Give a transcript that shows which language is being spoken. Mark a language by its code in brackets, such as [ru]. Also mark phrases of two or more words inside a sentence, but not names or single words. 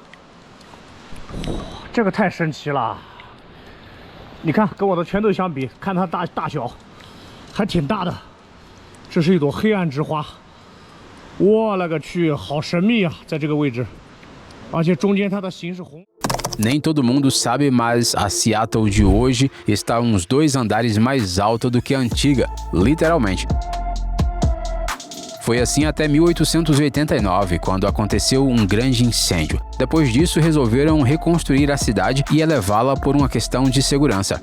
[zh] 这个太神奇了！你看，跟我的拳头相比，看它大小，还挺大的。这是一朵黑暗之花，我勒个去，好神秘啊，在这个位置，而且中间它的形是红。 [pt] Nem todo mundo sabe, mas a Seattle de hoje está uns 2 andares mais alta do que a antiga, literalmente. Foi assim até 1889, quando aconteceu um grande incêndio. Depois disso, resolveram reconstruir a cidade e elevá-la por uma questão de segurança.